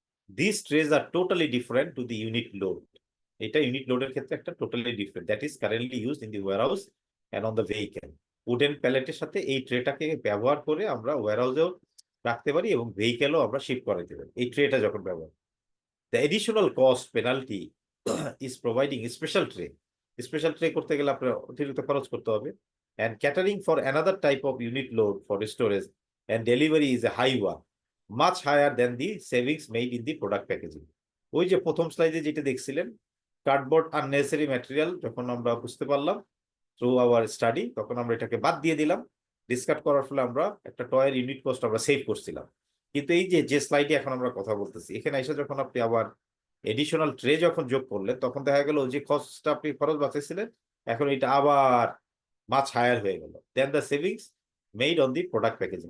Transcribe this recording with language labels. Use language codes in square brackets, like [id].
[en] This trays are totally different to the unit load. [bn] এটা unit লোডের ক্ষেত্রে একটা totally different, [en] That is currently used in the warehouse and on the vehicle. [bn] Wooden প্যালেটের সাথে এই ট্রেটাকে ব্যবহার করে আমরা ওয়্যারহাউসেও রাখতে পারি এবং ভেহিকেলও আমরা শিফট করাতে পারি এই ট্রেটা যখন ব্যবহার। [en] The additional cost penalty is providing special tray. [bn] Special tray করতে গেলে আপনার অতিরিক্ত খরচ করতে হবে, [en] and catering for another type of unit load for storage and delivery is a high one, much higher than the savings made in the product packaging। [bn] ওই যে প্রথম স্লাইডে যেটা দেখছিলেন, কার্ডবোর্ড আননেসেসারি ম্যাটেরিয়াল, যখন আমরা বুঝতে পারলাম [en] through our study, [bn] তখন আমরা এটাকে বাদ দিয়ে দিলাম। ডিসকার্ড করার ফলে আমরা একটা টয়ের ইউনিট কস্ট আমরা সেভ করছিলাম। কিন্তু এই যে স্লাইডে এখন আমরা কথা বলতেছি, এখানে এসে যখন আপনি আবার এডিশনাল ট্রে যখন যোগ করলেন, তখন দেখা গেল যে কস্টটা আপনি খরচ বাঁচাইছিলেন, এখন এটা আবার মাছ হায়ার হয়ে গেল [en] Then the savings made on the product packaging.